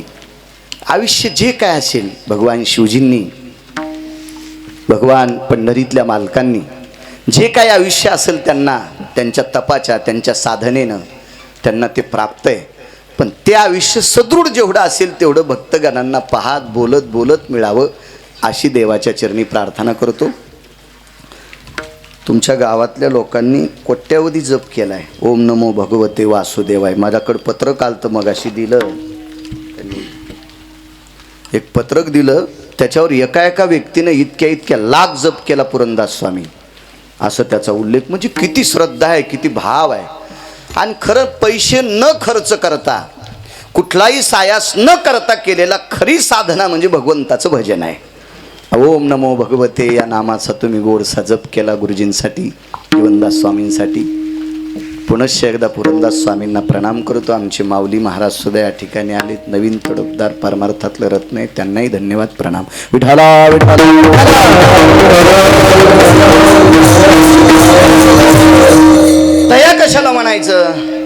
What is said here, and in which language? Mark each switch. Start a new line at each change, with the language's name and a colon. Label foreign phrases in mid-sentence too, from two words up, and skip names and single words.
Marathi: आयुष्य जे काय असेल, भगवान शिवजींनी, भगवान पंढरीतल्या मालकांनी जे काय आयुष्य असेल त्यांना, त्यांच्या तपाच्या, त्यांच्या साधनेनं त्यांना ते प्राप्त आहे. पण ते आयुष्य सदृढ जेवढं असेल तेवढं भक्तगणांना पाहत बोलत मिळावं अशी देवाच्या चरणी प्रार्थना करतो. तुमच्या गावातल्या लोकांनी कोट्यावधी जप केलाय.
Sanskrit: ओम नमो भगवते वासुदेवाय.
Marathi: माझ्याकडं पत्रक आलतं मगाशी दिलं त्यांनी. एक पत्रक दिलं त्याच्यावर एका व्यक्तीनं इतक्या लाख जप केला पुरंदास स्वामी असं त्याचा उल्लेख. म्हणजे किती श्रद्धा आहे, किती भाव आहे. आणि खरं पैसे न खर्च करता कुठलाही सायास न करता केलेला खरी साधना म्हणजे भगवंताचं भजन आहे.
Sanskrit: ओम नमो भगवते
Marathi: या नामाचा तुम्ही गोडसा जप केला गुरुजींसाठी, जीवनदास स्वामींसाठी. पुनश्च एकदा पुरंदास स्वामींना प्रणाम करतो. आमचे माऊली महाराज सुद्धा या ठिकाणी आलेत. नवीन तडफदार परमार्थातलं रत्न आहे, त्यांनाही धन्यवाद प्रणाम. विठाला विठाला. तया कशाला म्हणायचं.